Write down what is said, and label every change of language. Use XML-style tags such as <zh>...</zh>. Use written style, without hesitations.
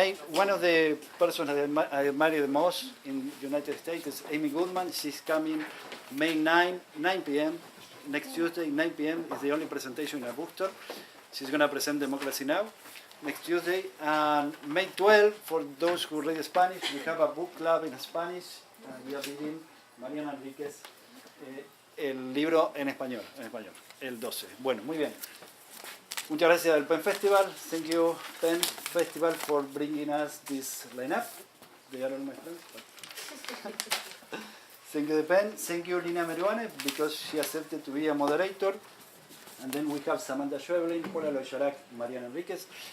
<en>One of the persons that I admire the most in the United States is Amy Goodman. She's coming May 9 p.m. Next Tuesday, 9 p.m. is the only presentation in a bookstore. She's going to present Democracy Now! Next Tuesday. And May 12, for those who read Spanish, we have a book club in Spanish. We are reading Mariana Enriquez,</en> <es>el libro en español, el 12. Bueno, muy bien. Muchas gracias al Pen Festival.</es> <en>Thank you, Pen Festival, for bringing us this lineup. They are all my friends. Thank you, the Pen. Thank you, Lina Meruane, because she accepted to be a moderator. And then we have Samanta Schweblin, Pola Oloixarac, Mariana Enriquez.</en>